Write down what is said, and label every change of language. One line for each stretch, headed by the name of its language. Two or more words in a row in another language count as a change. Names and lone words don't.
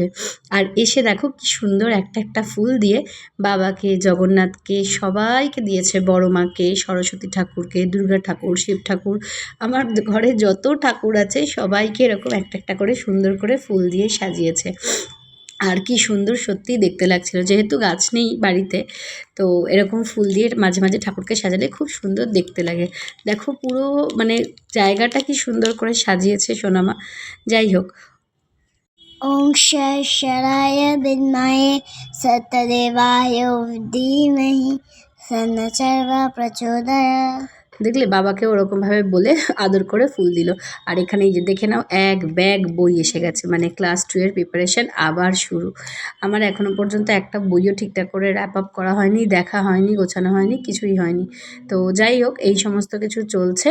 Bangla: আর এসে দেখো কি সুন্দর একটা একটা ফুল দিয়ে বাবাকে, জগন্নাথকে, সবাইকে দিয়েছে, বড় মাকে, সরস্বতী ঠাকুরকে, দুর্গা ঠাকুর, শিব ঠাকুর, আমার ঘরে যত ঠাকুর আছে সবাইকে এরকম একটা একটা করে সুন্দর করে ফুল দিয়ে সাজিয়েছে। আর কি সুন্দর সত্যিই দেখতে লাগছিল, যেহেতু গাছ নেই বাড়িতে, তো এরকম ফুল দিয়ে মাঝে মাঝে ঠাকুরকে সাজালে খুব সুন্দর দেখতে লাগে। দেখো পুরো মানে জায়গাটা কি সুন্দর করে সাজিয়েছে সোনামা। যাই হোক,
Sanskrit: ॐ शराय विद्महे सत्यदेवाय धीमहि तन्नः प्रचोदयात्।
Bangla: দেখলে বাবাকে ওরকমভাবে বলে আদর করে ফুল দিল। আর এখানে এই যে দেখে নাও, এক ব্যাগ বই এসে গেছে, মানে ক্লাস 2 এর প্রিপারেশান আবার শুরু। আমার এখনও পর্যন্ত একটা বইও ঠিকঠাক করে
English: wrap up
Bangla: করা হয়নি, দেখা হয়নি, গোছানো হয়নি, কিছুই হয়নি। তো যাই হোক, এই সমস্ত কিছু চলছে।